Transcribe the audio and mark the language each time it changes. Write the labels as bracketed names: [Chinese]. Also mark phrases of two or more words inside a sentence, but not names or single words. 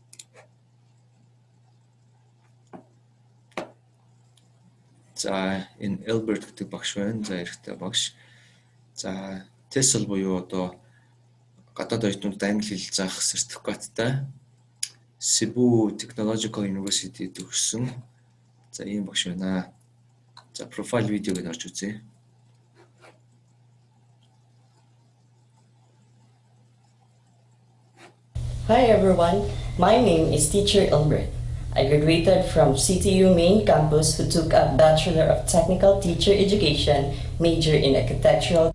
[Mongolian] За энэ Albert гэдэг багш байна. За эрэгтэй багш. За TESOL буюу одоо гадаад оюутнуудад англи хэл заах сертификаттай Cebu Technological University төгссөн. За ийм багш байна. За профайл видеог нь орж үзье. [English] Hi everyone, my name is Teacher Albert. I graduated from CTU main campus who took a Bachelor of Technical Teacher Education, major in Architectural.